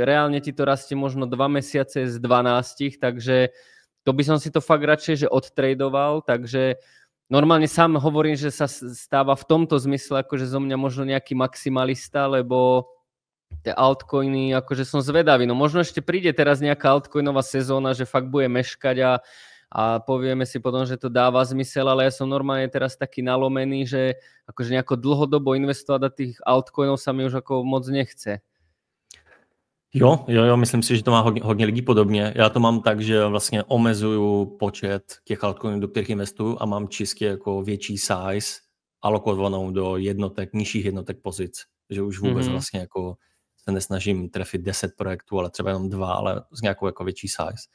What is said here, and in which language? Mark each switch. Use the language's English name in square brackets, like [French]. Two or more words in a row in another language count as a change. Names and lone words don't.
[Slovak] reálne ti to rastie možno 2 mesiace z 12, takže to by som si to fakt radšej že odtradoval, takže normálne sám hovorím, že sa stáva v tomto zmysle akože zo mňa možno nejaký maximalista, lebo tie altcoiny, akože som zvedavý, no možno ešte príde teraz nejaká altcoinová sezóna, že fakt bude meškať a povieme si potom, že to dáva zmysel, ale ja som normálne teraz taký nalomený, že akože nejako dlhodobo investovať do tých altcoinov sa mi už ako moc nechce. [Czech] Jo, myslím si, že to má hodně lidí podobně. Já to mám tak, že vlastně omezuju počet těch altcoinů, do kterých investuju a mám čistě jako větší size alokovanou do jednotek, nižších jednotek pozic. Že už vůbec vlastně jako se nesnažím trefit 10 projektů, ale třeba jenom 2, ale s nějakou jako větší size.